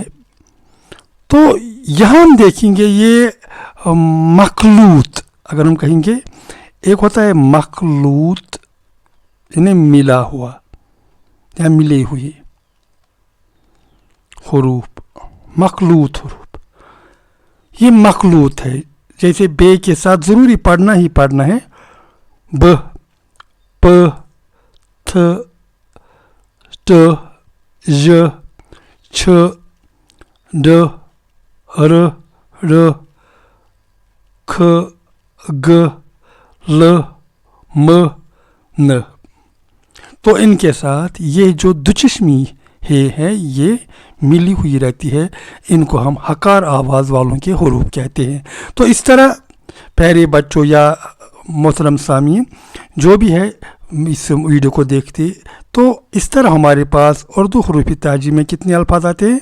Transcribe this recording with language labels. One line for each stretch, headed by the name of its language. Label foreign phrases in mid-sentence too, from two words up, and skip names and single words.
Urdu: تو یہاں ہم دیکھیں گے یہ مخلوط، اگر ہم کہیں گے ایک ہوتا ہے مخلوط یعنی ملا ہوا یا ملے ہوئے حروف، مخلوط حروف. یہ مخلوط ہے. جیسے بے کے ساتھ ضروری پڑھنا ہی پڑھنا ہے، ب پ تھ ٹ ژ چھ ڈ ر ڑ کھ گ ل م ن. تو ان کے ساتھ یہ جو دوچشمی ہے یہ ملی ہوئی رہتی ہے. ان کو ہم حکار آواز والوں کے حروف کہتے ہیں. تو اس طرح پیارے بچوں یا محترم سامعین جو بھی ہے اس ویڈیو کو دیکھتے، تو اس طرح ہمارے پاس اردو حروف تہجی میں کتنے الفاظ آتے ہیں؟